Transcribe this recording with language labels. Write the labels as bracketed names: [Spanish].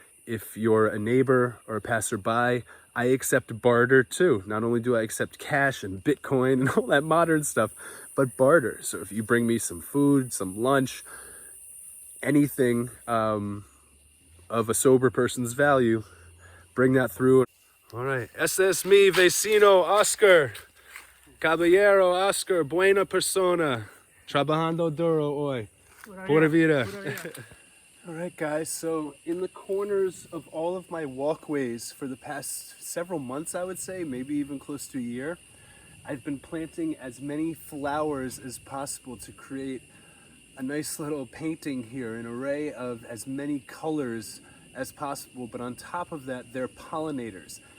[English] If you're a neighbor or a passerby, I accept barter too. Not only do I accept cash and Bitcoin and all that modern stuff, but barter. So if you bring me some food, some lunch, anything of a sober person's value, bring that through. All right, [Spanish] ese es mi vecino Oscar. Caballero Oscar, buena persona, trabajando duro hoy, pura vida. [English] All right, guys, so in the corners of all of my walkways for the past several months, I would say, maybe even close to a year, I've been planting as many flowers as possible to create a nice little painting here, an array of as many colors as possible, but on top of that, they're pollinators.